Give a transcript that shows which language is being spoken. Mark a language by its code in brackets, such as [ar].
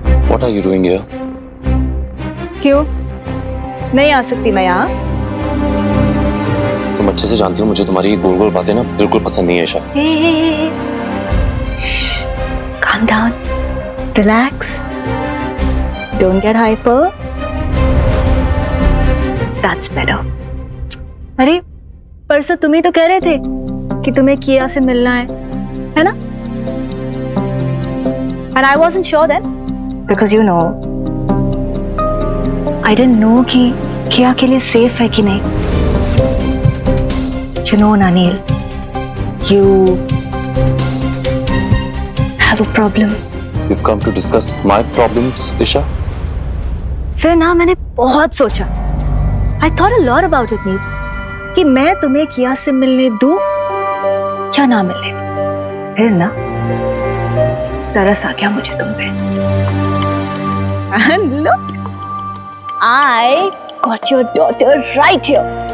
[en] What are you doing here? [hi] क्यों नहीं आ सकती मैं यहाँ? तुम अच्छे से जानती हो मुझे तुम्हारी ये गोल गोल बातें ना बिल्कुल पसंद नहीं है Isha. [en] Calm down, relax, don't get hyper. That's better. [hi] अरे परसों तुम ही तो कह रहे थे कि तुम्हें किया से मिलना है ना? [en] And I wasn't sure then because you know I didn't know [hi] कि किया के लिए safe है कि नहीं. [en] You know Anil, you have a problem. You've come to discuss my problems, Isha. [hi] फिर ना मैंने बहुत सोचा. [en] I thought a lot about it, Neel. [hi] कि मैं तुम्हें किया से मिलने दूं क्या ना मिलने दूं. फिर ना तरस आ गया मुझे तुम पे. [en] And look, I got your daughter right here.